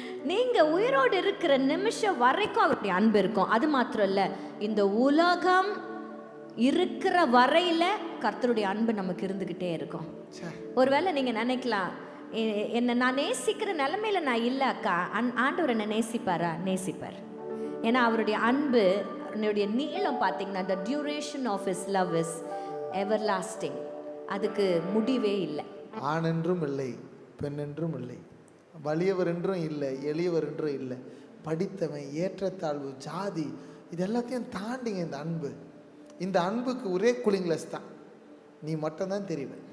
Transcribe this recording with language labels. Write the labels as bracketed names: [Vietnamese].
[Tamil] நீங்க உயிரோடு இருக்கிற நிமிஷம் வரைக்கும் அவருடைய அன்பு இருக்கும். அது மாத்திரம் இல்ல, இந்த உலகம் இருக்கிற வரையில கர்த்தருடைய அன்பு நமக்கு இருந்துகிட்டே இருக்கும். ஒருவேளை நீங்க நினைக்கலாம், என்ன நான் நேசிக்கிற நிலைமையில நான் இல்லை அக்கா, ஆண்டவர் என்ன நேசிப்பாரா? நேசிப்பார். [English] ஏன்னா அவருடைய அன்பு நீளம் பார்த்தீங்கன்னா, the duration of his love is everlasting. [Tamil] அதுக்கு முடிவே இல்லை. ஆண் என்றும் இல்லை, பெண் என்றும் இல்லை, வலியவர் என்றும் இல்லை, எளியவர் என்றும் இல்லை, படித்தவன், ஏற்றத்தாழ்வு, ஜாதி, இது எல்லாத்தையும் தாண்டிங்க இந்த அன்பு. இந்த அன்புக்கு ஒரே கூலிங் கிளாஸ் தான், நீ மட்டும்தான் தெரியுவ.